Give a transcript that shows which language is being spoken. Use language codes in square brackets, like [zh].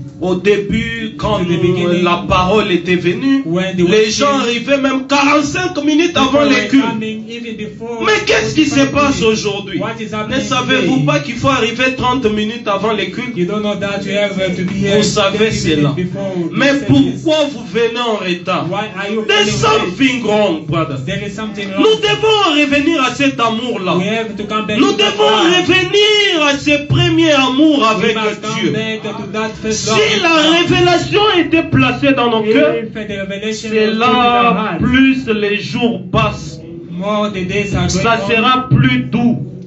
[fr] Au début, quand la parole était venue, les gens arrivaient même 45 minutes avant les cultes. Mais qu'est-ce qui se passe aujourd'hui? Ne savez-vous pas qu'il faut arriver 30 minutes avant les cultes? Vous savez cela. Mais pourquoi vous venez en retard? [en] There's something wrong, brother. [fr] Nous devons revenir à cet amour-là. Nous devons revenir à ce premier amour avec Dieu. Si la révélation était placée dans nos cœurs, c'est là, plus les jours passent, ça sera plus doux.